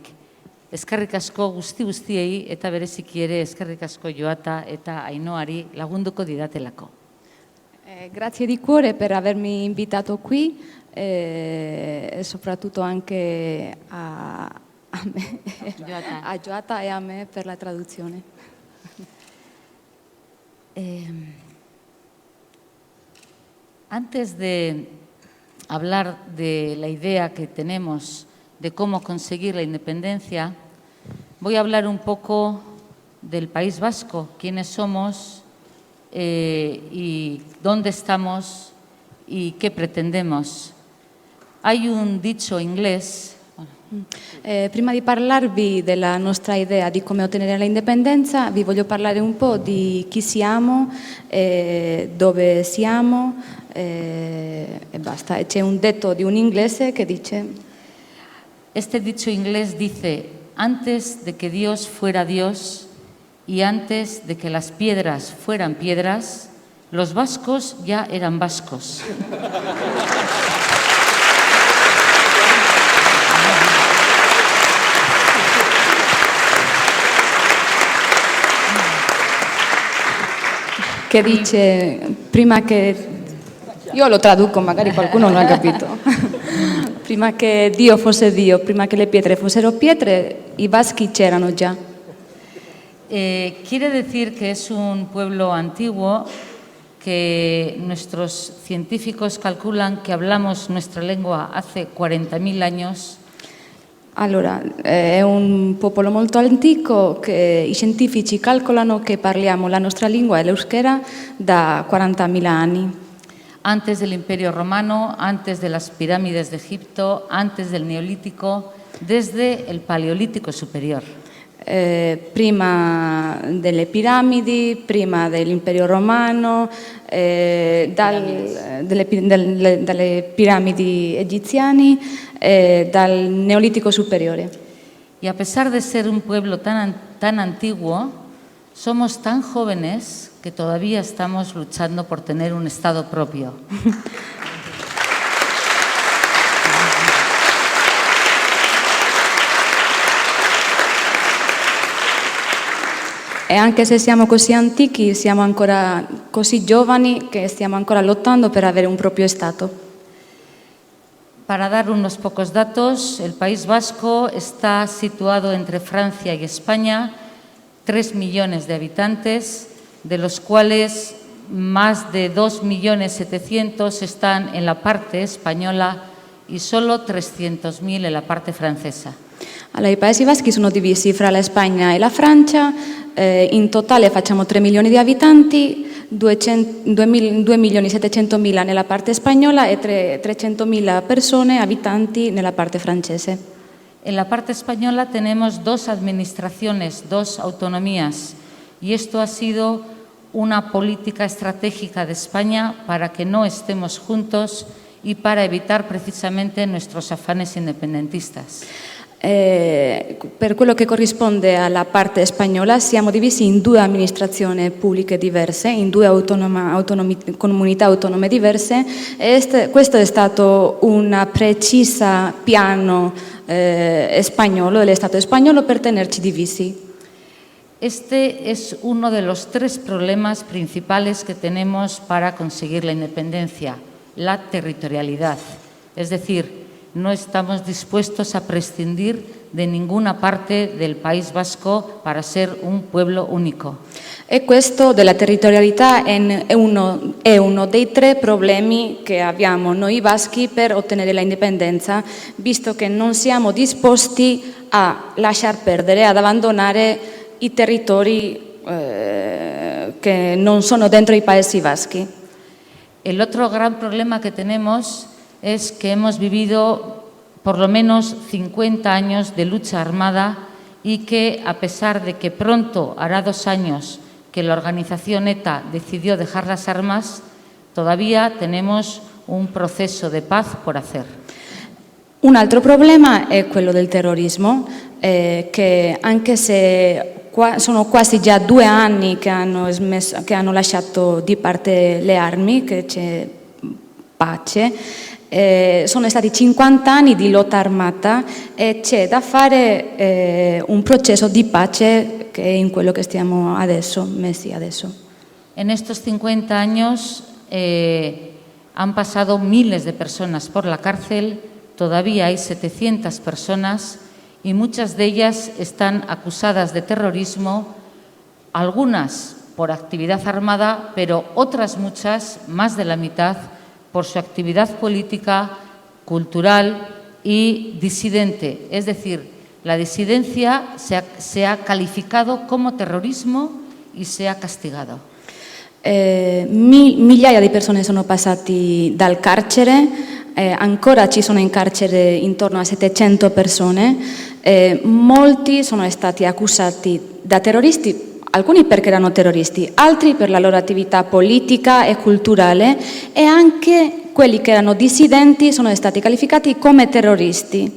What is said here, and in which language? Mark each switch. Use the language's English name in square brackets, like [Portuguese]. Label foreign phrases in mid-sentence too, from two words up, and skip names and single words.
[Basque] Eskerrik asko guztiei eta bereziki ere eskerrik asko Joata eta Ainoari lagunduko didatelako. [Italian] Grazie di cuore per avermi invitato qui e soprattutto anche a Joata e a me per la traduzione. [Spanish] Antes de hablar de la idea que tenemos de cómo conseguir la independencia, voy a hablar un poco del País Vasco, quiénes somos y dónde estamos y qué pretendemos. Hay un dicho inglés. [Italian] Prima di parlarvi della nostra idea di come ottenere l'indipendenza, vi voglio parlare un po' di chi siamo, dove siamo e basta. C'è un detto di un inglese che dice: [Spanish] Este dicho inglés dice: antes de que Dios fuera Dios y antes de que las piedras fueran piedras, los vascos ya eran vascos. [Italian] Che dice, prima che, io lo traduco, magari qualcuno non ha capito, prima che Dio fosse Dio, prima che le pietre fossero pietre, i vaschi c'erano già. [Spanish] Quiere decir que es un pueblo antiguo, que nuestros científicos calculan que hablamos nuestra lengua hace 40.000 años. [Italian] Allora, è un popolo molto antico che i scientifici calcolano che parliamo la nostra lingua, l'euskera, da 40.000 anni. [Spanish] Antes del Imperio Romano, antes de las pirámides de Egipto, antes del Neolítico, desde el Paleolítico superior. [Italian] Prima delle piramidi, prima dell'Imperio Romano, dalle piramidi egiziane, dal Neolitico superiore. [Spanish] Y a pesar de ser un pueblo tan antiguo, somos tan jóvenes que todavía estamos luchando por tener un Estado propio. [Italian] E anche se siamo così antichi, siamo ancora così giovani che stiamo ancora lottando per avere un proprio Stato. [Spanish] Para dar unos pocos datos, el País Vasco está situado entre Francia y España, 3 millones de habitantes, de los cuales más de 2.700.000 están en la parte española y solo 300.000 en la parte francesa. [Italian] Allora, i Paesi Baschi sono divisi fra la Spagna e la Francia, in totale facciamo 3 milioni di abitanti, 2.700.000 nella parte spagnola e 300.000 persone, abitanti, nella parte francese. [Spanish] En la parte española tenemos 2 administraciones, 2 autonomías, y esto ha sido una política estratégica de España para que no estemos juntos y para evitar precisamente nuestros afanes independentistas. [Italian] Per quello che corrisponde alla parte spagnola siamo divisi in 2 amministrazioni pubbliche diverse, in 2 comunità autonome diverse e questo è stato un preciso piano spagnolo, dell'Stato spagnolo per tenerci divisi. [Spanish] Este es uno de los 3 problemas principales que tenemos para conseguir la independencia, la territorialidad. Es decir, no estamos dispuestos a prescindir de ninguna parte del País Vasco para ser un pueblo unico. [Italian] E questo della territorialità è uno dei 3 problemi che abbiamo noi baschi per ottenere la indipendenza, visto che non siamo disposti a lasciar perdere, ad abbandonare i territori che non sono dentro i Paesi Baschi. [Spanish] El otro gran problema que tenemos es que hemos vivido por lo menos 50 años de lucha armada y que, a pesar de que pronto hará 2 años que la organización ETA decidió dejar las armas, todavía tenemos un proceso de paz por hacer. [Italian] Un altro problema è quello del terrorismo, che anche se sono quasi già 2 anni che hanno lasciato di parte le armi, che c'è pace, sono stati 50 anni di lotta armata e c'è da fare un processo di pace che è in quello che stiamo messi adesso. [Spanish] En estos 50 años han pasado miles de personas por la cárcel, todavía hay 700 personas y muchas de ellas están acusadas de terrorismo, algunas por actividad armada, pero otras muchas, más de la mitad, por su actividad política, cultural y disidente. Es decir, la disidencia se ha calificado como terrorismo y se ha castigado. [Italian] Migliaia di persone sono passati dal carcere, ancora ci sono in carcere intorno a 700 persone, molti sono stati accusati da terroristi, alcuni perché erano terroristi, altri per la loro attività politica e culturale e anche quelli che erano dissidenti sono stati calificati come terroristi.